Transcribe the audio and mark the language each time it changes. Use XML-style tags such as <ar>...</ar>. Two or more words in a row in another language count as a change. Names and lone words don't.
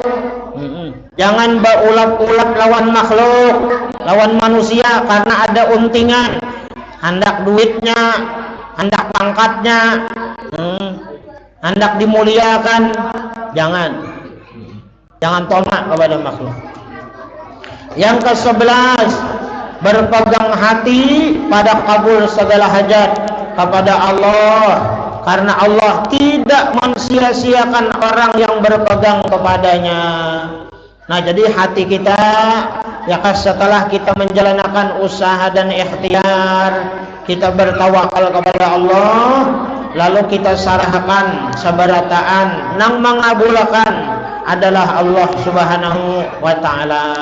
<bjn>Jangan berulat-ulat lawan makhluk, lawan manusia karena ada untingan, hendak duitnya, hendak pangkatnya, hendak dimuliakan.</bjn> <id>Jangan tomak kepada makhluk. Yang ke-11, berpegang hati pada kabul segala hajat kepada Allah, karena Allah tidak mensia-siakan orang yang berpegang kepadanya. Nah, jadi hati kita ya kan, setelah kita menjalankan usaha dan ikhtiar, kita bertawakal kepada Allah, lalu kita</id> <bjn>sarahkan sabarataan nang</bjn> <id>mengabulkan adalah Allah</id> <ar>سبحانه وتعالى.</ar>